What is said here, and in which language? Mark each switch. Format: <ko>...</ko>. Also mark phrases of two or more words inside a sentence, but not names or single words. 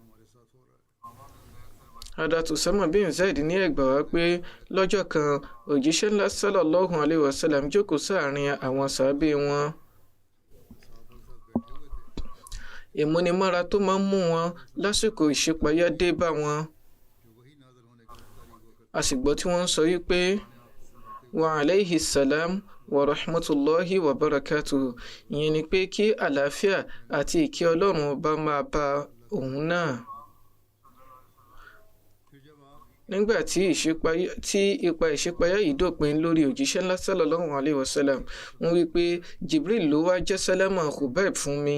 <yo>Hazrat Usama bin Zaid ní ẹgbàá wá pé lọ́jọ́ kan òjíṣẹ́ ńlá</yo> <ar>صلى الله عليه وسلم</ar> <yo>jókòó sáàrin àwọn sàábé wọn. Ìmúnimọ́ra tó máa ń mú wọn lásìkò ìṣípayá dé bá wọn. A sì gbọ́ tí wọ́n ń sọ wípé</yo> <ar>وعليه السلام ورحمة الله وبركاته,</ar> <yo>ìyẹn ni pé kí àlàáfíà àti ìkẹ́ Ọlọ́run bá máa bá òun náà. Nígbà tí ipa ìṣípayá yìí dópin lórí òjíṣẹ́ ńlá</yo> <ar>صلى الله عليه وسلم,</ar> <yo>wọ́n wí pé Jibril ló wá jẹ́ sálámà Khubayb fún mi.</yo>